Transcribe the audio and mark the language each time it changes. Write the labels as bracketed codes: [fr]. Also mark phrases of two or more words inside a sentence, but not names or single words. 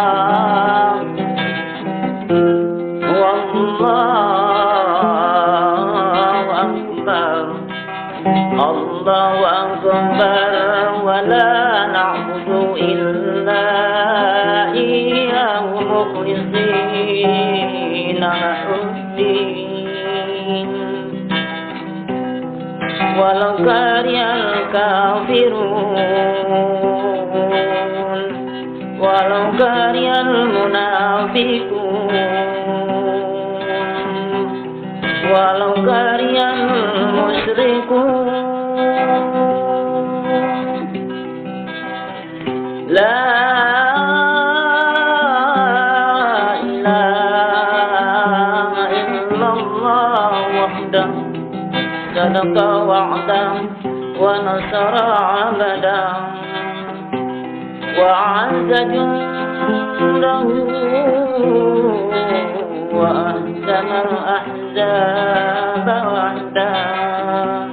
[ar] الله أكبر ولا نعبد إلا إياه مخلصين له الدين ولو كره الكافرون ولو كره المنافقون ولو كره المشركون. لا إله إلا الله وحده صدق وعده ونصر عبده وأعز جنده وهزم الأحزاب وحده.